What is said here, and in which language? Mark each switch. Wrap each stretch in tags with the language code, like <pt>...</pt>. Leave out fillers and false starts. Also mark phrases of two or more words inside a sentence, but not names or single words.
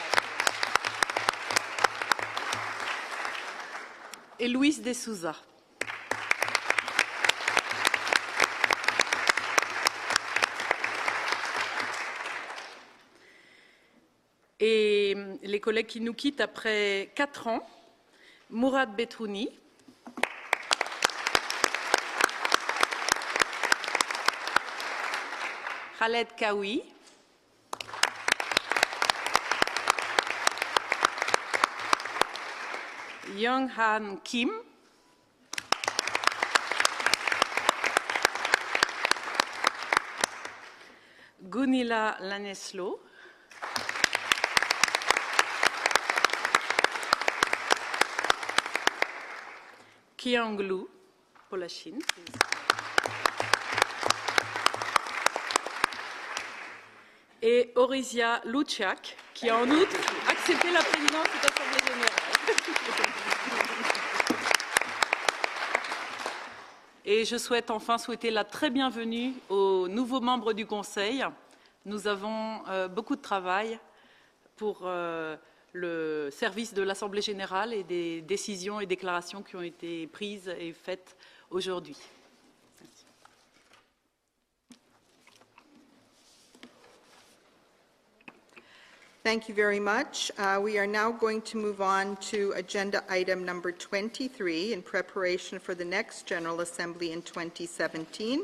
<fr>Et Luis de Souza. Et les collègues qui nous quittent après 4 ans, Mourad Betrouni, Khaled Kawi, Young Han Kim, Gunilla Laneslo, Qianglu pour la Chine. Et Orisia Luciak, qui a en outre accepté la présidence de l'Assemblée générale. Et je souhaite enfin souhaiter la très bienvenue aux nouveaux membres du Conseil. Nous avons beaucoup de travail pour le service de l'Assemblée générale et des décisions et déclarations qui ont été prises et faites aujourd'hui.</fr> <en>Thank you very much. We are now going to move on to agenda item number 23 in preparation for the next General Assembly in 2017.</en>